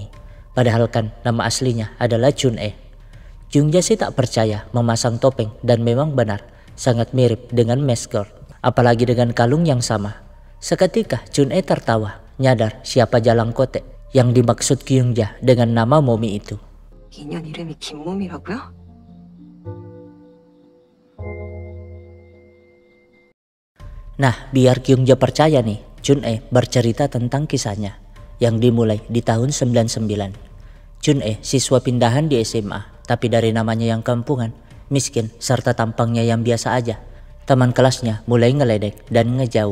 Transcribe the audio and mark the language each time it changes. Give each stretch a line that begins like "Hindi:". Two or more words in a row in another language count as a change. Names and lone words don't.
Indonesian: Padahal kan nama aslinya adalah Chun-e. Kyungja sih tak percaya memasang topeng dan memang benar sangat mirip dengan Mesgard, apalagi dengan kalung yang sama. Seketika Chun-e tertawa, nyadar siapa Jalang Kote yang dimaksud Kyungja dengan nama Momi itu.
Korean: 인연 이름이 김몸이라고요?
Indonesian: Nah, biar Kyungja percaya nih, Chun-e bercerita tentang kisahnya yang dimulai di tahun 99. Chun-e siswa pindahan di SMA, tapi dari namanya yang kampungan, miskin, serta tampangnya yang biasa aja, teman kelasnya mulai ngeledek dan ngejauh.